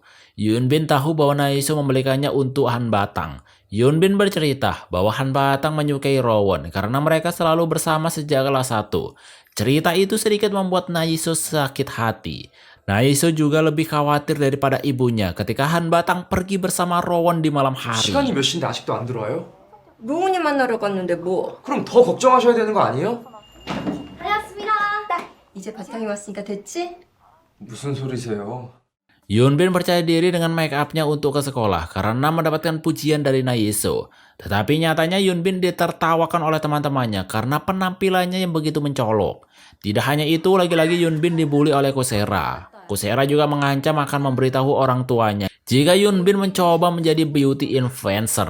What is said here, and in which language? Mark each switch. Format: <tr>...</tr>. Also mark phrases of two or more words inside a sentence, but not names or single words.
<id>Yunbin tahu bahwa Naiso membelikannya untuk Han Batang. Yunbin bercerita bahwa Han Batang menyukai Rowan karena mereka selalu bersama sejak kelas 1. Cerita itu sedikit membuat Naiso sakit hati. Naiso juga lebih khawatir daripada ibunya ketika Han Batang pergi bersama Rowan di malam hari.</id> <ko>시간이 몇 시인데 아직도 안 들어와요? 롱훈이 만나러 갔는데 뭐? 그럼 더 걱정하셔야 되는 거 아니에요? 다녀왔습니다. 이제 바탕이 왔으니까 됐지? 무슨 소리세요?</ko> <id>Yunbin percaya diri dengan make upnya untuk ke sekolah karena mendapatkan pujian dari Naiso. Tetapi nyatanya Yunbin ditertawakan oleh teman-temannya karena penampilannya yang begitu mencolok. Tidak hanya itu, lagi-lagi Yunbin dibully oleh Kusera. Kusera juga mengancam akan memberitahu orang tuanya jika Yunbin mencoba menjadi</id> <en>beauty influencer.</en>